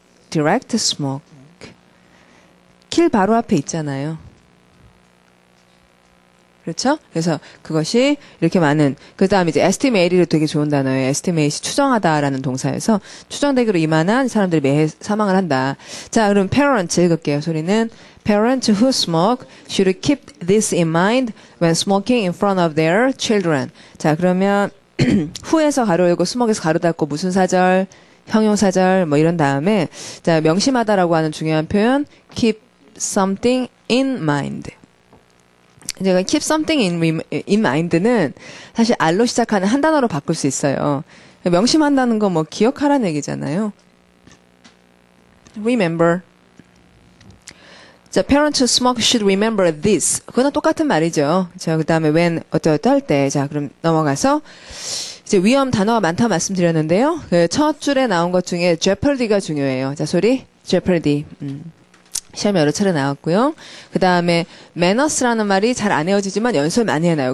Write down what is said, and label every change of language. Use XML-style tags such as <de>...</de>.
<en>direct smoke.</en> <ko>킬 바로 앞에 있잖아요. 그렇죠? 그래서 그것이 이렇게 많은 그 다음에 이제 estimate도 되게 좋은 단어예요. estimate이 추정하다라는 동사에서 추정되기로 이만한 사람들이 매해 사망을 한다. 자, 그럼 parents 읽을게요. 소리는</ko> <en>parents who smoke should keep this in mind when smoking in front of their children.</en> <ko>자, 그러면 who에서 가로 열고 smoke에서 가로 닫고 무슨 사절, 형용사절 뭐 이런 다음에 자, 명심하다라고 하는 중요한 표현</ko> <en>keep something in mind.</en> <ko>제가</ko> <en>keep something in mind</en> <ko>는 사실 R로 시작하는 한 단어로 바꿀 수 있어요. 명심한다는 거 뭐 기억하라는 얘기잖아요. remember.</ko> <en>자, parents who smoke should remember this.</en> <ko>그거는 똑같은 말이죠. 자, 그 다음에 when 어떨 때. 자, 그럼 넘어가서 이제 위험 단어가 많다 말씀드렸는데요. 그 첫 줄에 나온 것 중에 jeopardy가 중요해요. 자, 소리 jeopardy. 시험에 여러 차례 나왔고요. 그 다음에 manners라는 말이 잘 안 외워지지만 연습 많이 해놔요.</ko>